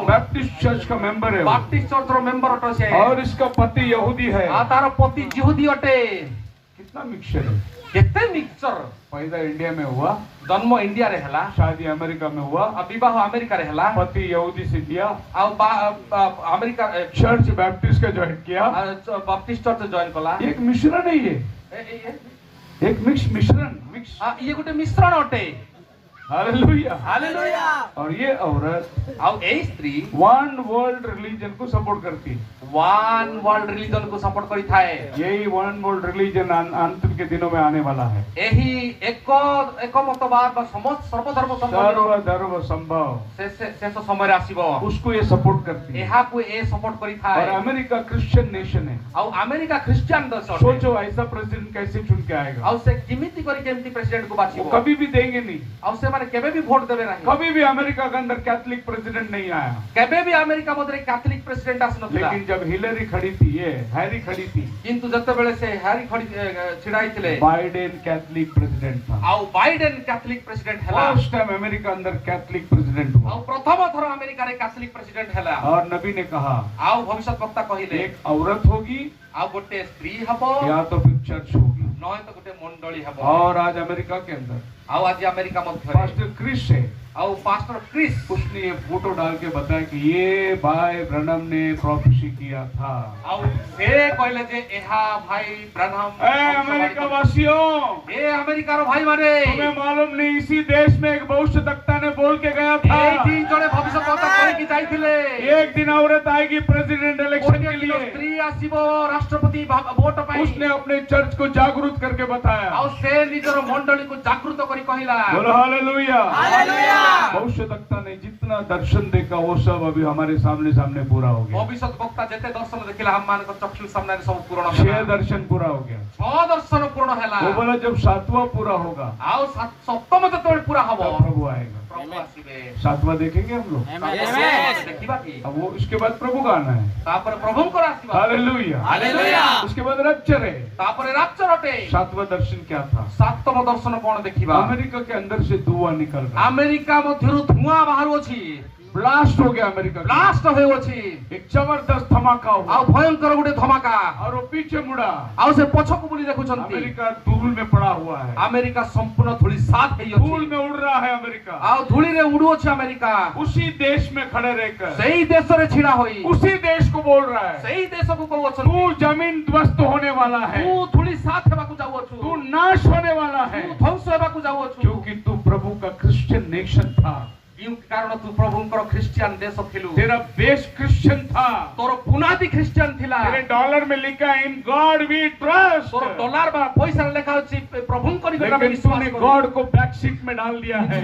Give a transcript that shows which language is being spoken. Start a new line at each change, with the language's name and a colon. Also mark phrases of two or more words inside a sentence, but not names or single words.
Hindi: बैप्टिस्ट चर्च का मेंबर है वो।
Odia: ବାପ୍ଟିଷ୍ଟ ଚର୍ଚ୍ଚର ମେମ୍ବର ଅଟେ ସେ।
Hindi: और इसका पति यहूदी है।
Odia: ଆଉ ତାର ପତି ଜିହୁଦୀ ଅଟେ।
Hindi: कितना मिक्सचर है।
Odia: କେତେ ମିକ୍ସଚର।
Hindi: पैदा इंडिया में हुआ,
Odia: ଜନ୍ମ ଇଣ୍ଡିଆରେ ହେଲା।
Hindi: शादी अमेरिका में हुआ,
Odia: ଆଉ ବିବାହ ଆମେରିକାରେ ହେଲା।
Hindi: पति यहूदी से दिया,
Odia: ଆଉ ଆମେରିକା
Hindi: चर्च बैप्टिस्ट का ज्वाइन किया।
English: Baptist church join
Odia: କଲା।
Hindi: एक मिश्रण है ये, एक मिश्रण मिक्स।
Odia: ଇଏ ଗୋଟେ ମିଶ୍ରଣ ଅଟେ।
Hindi: हालेलुया।
Odia: ହାଲେଲୁୟା।
Hindi: और ये औरत
Odia: ଆଉ ଏଇ ସ୍ତ୍ରୀ
English: one world religion
Hindi: को सपोर्ट करती है।
English: one world religion
Odia: କୁ ସପୋର୍ଟ କରିଥାଏ।
Hindi: यही
English: one world religion
Hindi: अंत के दिनों में आने वाला है।
Odia: ଏହି ଏକ ମତବାଦ ବା ସର୍ବଧର୍ମ
Hindi: सर्व धर्म संभव
Odia: ଶେଷ ସମୟରେ ଆସିବ।
Hindi: उसको ये सपोर्ट करती है।
Odia: ଏହାକୁ ଏ ସପୋର୍ଟ କରିଥାଏ।
Hindi: और अमेरिका
English: Christian nation
Hindi: है।
Odia: ଆଉ ଆମେରିକା ଖ୍ରୀଷ୍ଟିଆନ ଦେଶ ଅଟେ।
Hindi: सोचो ऐसा प्रेसिडेंट कैसे चुन के आएगा?
Odia: ଆଉ ସେ କେମିତି କରି କେମିତି ପ୍ରେସିଡେଣ୍ଟ କୁ
Hindi: वो
Odia: ବାଛିବ?
Hindi: कभी भी देंगे नहीं।
Odia: ଆଉ ସେମାନେ କେବେ ବି ଭୋଟ ଦେବେ ନାହିଁ।
Hindi: कभी भी अमेरिका के अंदर
English: Catholic president
Hindi: नहीं आया।
Odia: କେବେ ବି ଆମେରିକା ମଧ୍ୟରେ
English: Catholic president
Odia: ଆସିନଥିଲା।
Hindi: लेकिन जब हिलरी खड़ी थी, ये हैरी खड़ी थी,
Odia: କିନ୍ତୁ ଯେତେବେଳେ ସେ ହ୍ୟାରି ଛିଡା ହେଇଥିଲେ
Hindi: बाइडेन
English: Catholic president
Hindi: था।
Odia: ଆଉ ବାଇଡେନ
English: Catholic president
Odia: ହେଲା।
English: first time
Hindi: अमेरिका अंदर
English: Catholic president
Odia: ଆଉ
Hindi: हुआ।
Odia: ପ୍ରଥମ ଥର ଆମେରିକାରେ
English: Catholic president
Odia: ହେଲା।
Hindi: और नबी ने कहा
Odia: ଆଉ ଭବିଷ୍ୟତ ବକ୍ତା କହିଲେ
Hindi: एक औरत होगी
Odia: ଆଉ ଗୋଟେ ସ୍ତ୍ରୀ ହବ
Hindi: या तो फिर चर्च होगी।
Odia: ନହେଲେ ତ ଗୋଟେ ମଣ୍ଡଳୀ ହବ।
Hindi: और आज अमेरिका के अंदर
Odia: ଆଉ ଆଜି ଆମେରିକା ମଧ୍ୟରେ
Hindi: पास्टर क्रिस है,
Odia: ଆଉ ପାଷ୍ଟର କ୍ରିସ୍
Hindi: उसने ये फोटो डाल के बताया कि ये भाई ब्रनम ने प्रोफेसी किया था।
Odia: ଆଉ ସେ କହିଲେ ଯେ ଏହା ଭାଇ ବ୍ରାନହମ
Hindi: अमेरिका वासियों,
Odia: ଏ ଆମେରିକାର ଭାଇମାନେ
Hindi: तुम्हें मालूम नहीं इसी देश में एक भविष्यवक्ता ने बोल के गया था
Odia: ଏଇଠି ଜଣେ ଭବିଷ୍ୟତ ବକ୍ତା କହିକି ଯାଇଥିଲେ
Hindi: एक दिन औरत आएगी
English: president election
Hindi: के लिए।
Odia: ସ୍ତ୍ରୀ ଆସିବ ରାଷ୍ଟ୍ରପତି ଭୋଟ ପାଇଁ।
Hindi: उसने अपने चर्च को जागरूक करके बताया।
Odia: ଆଉ ସେ ନିଜର ମଣ୍ଡଳୀକୁ ଜାଗୃତ କରି କହିଲା।
Hindi: बोलो हालेलुया।
Odia: ହାଲେଲୁୟା।
Hindi: भविष्यवक्ता ने जितना दर्शन देखा वो सब अभी हमारे सामने सामने पूरा हो गया।
Odia: ଭବିଷ୍ୟତ ବକ୍ତା ଯେତେ ଦର୍ଶନ ଦେଖିଲା ଆମମାନଙ୍କ ଚକ୍ଷୁ ସାମ୍ନାରେ ସବୁ ପୂରଣ 6 ହେଲା।
Hindi: दर्शन पूरा हो गया।
Odia: 6 ଦର୍ଶନ ପୂରଣ ହେଲା।
Hindi: वो बोला जब 7वां पूरा होगा
Odia: ଆଉ ସପ୍ତମ ଯେତେବେଳେ ପୁରା ହବ
Hindi: तब प्रभु आएगा।
Odia: ପ୍ରଭୁ ଆସିବେ।
Hindi: 7वां देखेंगे हम लोग।
Odia: ଦେଖିବା କି?
Hindi: अब वो इसके बाद प्रभु का आना है।
Odia: ତାପରେ ପ୍ରଭୁଙ୍କର ଆସିବା।
Hindi: हालेलुया।
Odia: ହାଲେଲୁୟା।
Hindi: उसके बाद रप्चर है।
Odia: ତାପରେ ରାପ୍ଚର ଅଟେ।
Hindi: 7वां दर्शन क्या था?
Odia: ସାତମ ଦର୍ଶନ କଣ ଦେଖିବା?
Hindi: अमेरिका के अंदर से धुआं निकल रहा है।
Odia: ଆମେରିକା ମଧ୍ୟରୁ ଧୂଆଁ ବାହାରୁଅଛି।
Hindi: ब्लास्ट हो गया अमेरिका का।
Odia: ବ୍ଲାଷ୍ଟ ହେଉଅଛି।
Hindi: एक जबरदस्त धमाका हुआ
Odia: ଆଉ ଭୟଙ୍କର ଗୋଟେ ଧମାକା।
Hindi: और वो पीछे मुड़ा।
Odia: ଆଉ ସେ ପଛକୁ ବୁଲି ଦେଖୁଛନ୍ତି।
Hindi: अमेरिका धूल में पड़ा हुआ है।
Odia: ଆମେରିକା ସମ୍ପୂର୍ଣ୍ଣ ଧୂଳି ସାତ
Hindi: धूल
Odia: ହେଇଅଛି।
Hindi: में उड़ रहा है अमेरिका।
Odia: ଆଉ ଧୂଳିରେ ଉଡୁଅଛି ଆମେରିକା।
Hindi: उसी देश में खड़े रहकर
Odia: ସେଇ ଦେଶରେ ଛିଡା ହୋଇ
Hindi: उसी देश को बोल रहा है
Odia: ସେଇ ଦେଶକୁ
Hindi: तू
Odia: କହୁଅଛନ୍ତି
Hindi: जमीन ध्वस्त होने वाला है,
Odia: ତୁ ଧୂଳି ସାତ ହେବାକୁ ଯାଉଅଛୁ।
Hindi: तू नाश होने वाला है,
Odia: ତୁ ଧ୍ୱଂସ ହେବାକୁ ଯାଉଅଛୁ।
Hindi: क्योंकि तू प्रभु का
English: Christian nation
Hindi: था।
Odia: କ୍ୟୋଁ କାରଣ ତୁ ପ୍ରଭୁଙ୍କର ଖ୍ରୀଷ୍ଟିଆନ ଦେଶ ଥିଲୁ
Hindi: तेरा
English: base Christian
Hindi: था,
Odia: ତୋର ବୁନାଦୀ ଖ୍ରୀଷ୍ଟିଆନ ଥିଲା
Hindi: तेरे डॉलर में लिखा
English: In God we trust,
Odia: ତୋର ଡଲାର ବା ପଇସା ଲେଖା ଅଛି ପ୍ରଭୁଙ୍କର ନିକଟ ମେଁ
Hindi: लेकिन
Odia: विश्वास
Hindi: तूने
Odia: करू
Hindi: गॉड को
English: back seat
Hindi: में डाल दिया है।